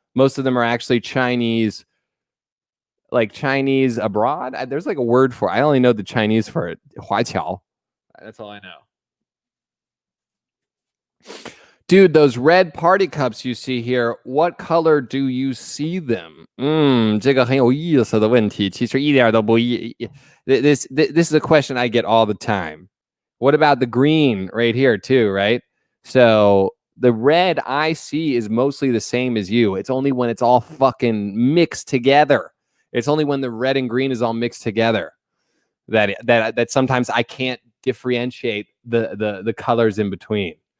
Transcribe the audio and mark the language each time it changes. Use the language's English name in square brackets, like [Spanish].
[English] Most of them are actually Chinese, like Chinese abroad. There's like a word for it. I only know the Chinese for it. Hua Qiao. That's all I know. Dude, those red party cups you see here, what color do you see them? [Chinese] 这个很有意思的问题，其实一点都不一。 [English] This is a question I get all the time. What about the green right here too, right? So the red I see is mostly the same as you. It's only when it's all fucking mixed together. It's only when the red and green is all mixed together that sometimes I can't differentiate the colors in between.